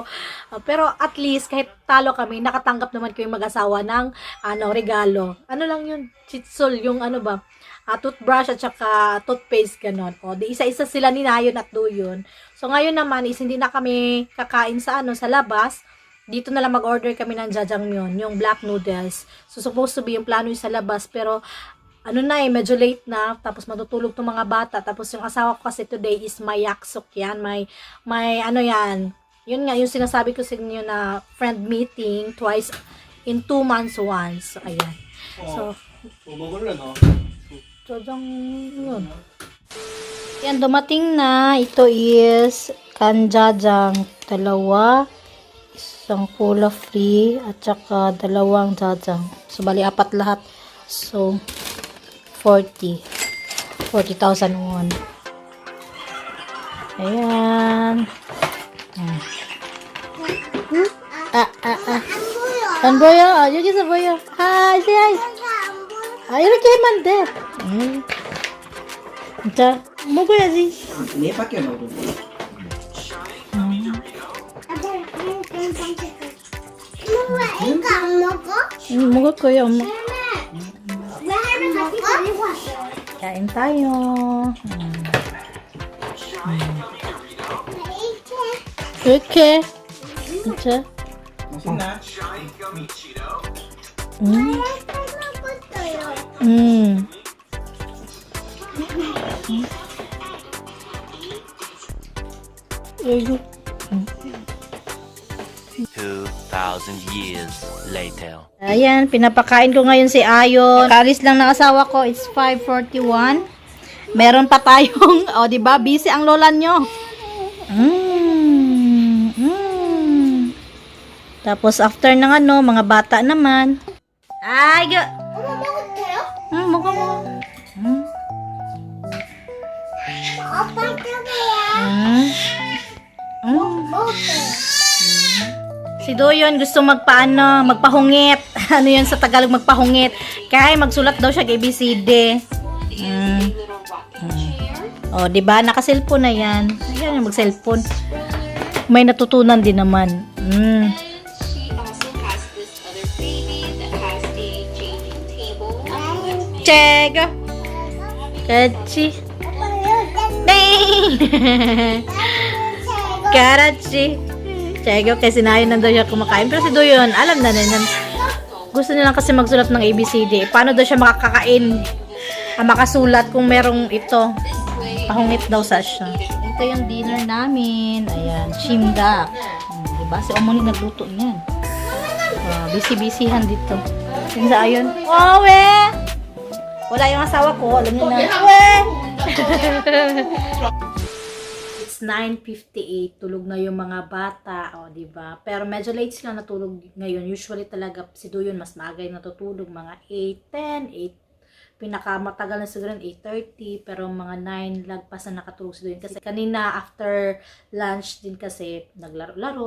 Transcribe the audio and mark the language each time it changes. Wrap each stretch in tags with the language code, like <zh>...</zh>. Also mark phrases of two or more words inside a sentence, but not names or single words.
<tl>Pero at least, kahit talo kami, nakatanggap naman ko yung mag-asawa ng regalo. Ano lang yun? Chitsol, yung toothbrush at saka toothpaste, ganon. O, di isa-isa sila ni Nayon at Duyon. So, ngayon naman is hindi na kami kakain sa sa labas. Dito na lang mag-order kami ng jajangmyeon, yung black noodles. So,</tl> <en>supposed to be</en> <tl>yung plano yung sa labas, pero medyo late na, tapos matutulog tong mga bata. Tapos yung asawa ko kasi today is may yaksok yan, may yan. Yun nga, yung sinasabi ko sa inyo na</tl> <en>friend meeting twice in 2 months once.</en> <tl>So, ayan. So, jajang yun. Yan, dumating na. Ito is kanjajang, 2, isang pula free, at saka 2 jajang. So, bali 4 lahat. So, 40,000 won. Ayan.</tl> <ko>안 보여? 여기서 보여. 하이, 하이. 이렇게 하면 안 돼. 자, 먹어야지. 얘밖에 안 먹어. 이거 안 먹어? 먹을 거예요, 엄마. 왜 할머니 같이 데리고 왔어요?</ko> <tl>Kain tayo.</tl> <ko>이렇게. 자. 맛있나? 먹었어요. 여기.</ko> <en>2,000 years later.</en> <tl>Ayan, pinapakain ko ngayon si Ayon. Kalis lang ng asawa ko, it's 5:41. Meron pa tayong, di ba? Busy ang lola nyo. Tapos after ng mga bata naman. Ay,</tl> <ko>엄마 먹어도 돼요? 먹어. 아빠 줘봐요. 먹어도 돼요.</ko> <tl>Si Doyon gusto magpahungit. Ano yun sa Tagalog, magpahungit. Kaya magsulat daw siya ng ABCD. O, diba? Naka-cellphone na yan. Ayan, mag-cellphone. May natutunan din naman.</tl> <en>She also has this other baby that has a changing table.</en> <ko>Chego. Kachi. Karachi.</ko> <tl>Chego, kasi sinayon na daw siya kumakain. Pero si Doyon, alam na yan. Gusto niya lang kasi magsulat ng ABCD. Paano daw siya makakakain? Makasulat kung merong ito. Pahungit daw sa siya. Ito yung dinner namin. Ayan, chimdak. Diba? Si Omoni nagluto niyan. Busy-busyhan dito. Yun sa Ayon. Oh, we! Wala yung asawa ko. Alam niyo na. We! It's 9:58. Tulog na yung mga bata. O, diba? Pero medyo late sila natulog ngayon. Usually talaga si Doyon mas maaga yung natutulog. Mga 8:10, 8. Pinakamatagal na siguro 8:30, pero mga 9 lagpas na nakatulog si Doyon. Kasi kanina after lunch din kasi naglaro-laro.</tl>